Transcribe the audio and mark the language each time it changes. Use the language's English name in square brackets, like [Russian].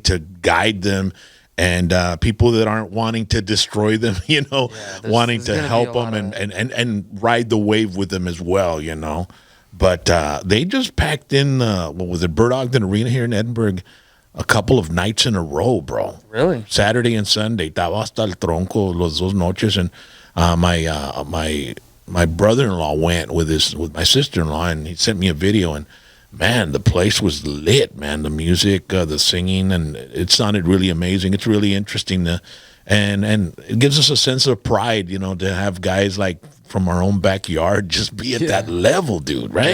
[English] To guide them. And people that aren't wanting to destroy them, wanting to help them and ride the wave with them as well, But they just packed in, what was it, Bird Ogden Arena here in Edinburgh, a couple of nights in a row, bro. Really? Saturday and Sunday. [Spanish] Estaba hasta el tronco los dos noches. [English] And my brother-in-law went with my sister-in-law, and he sent me a video, and man, the place was lit, man. The music, the singing, and it sounded really amazing. It's really interesting, and it gives us a sense of pride, to have guys like from our own backyard just be at that level, dude, right?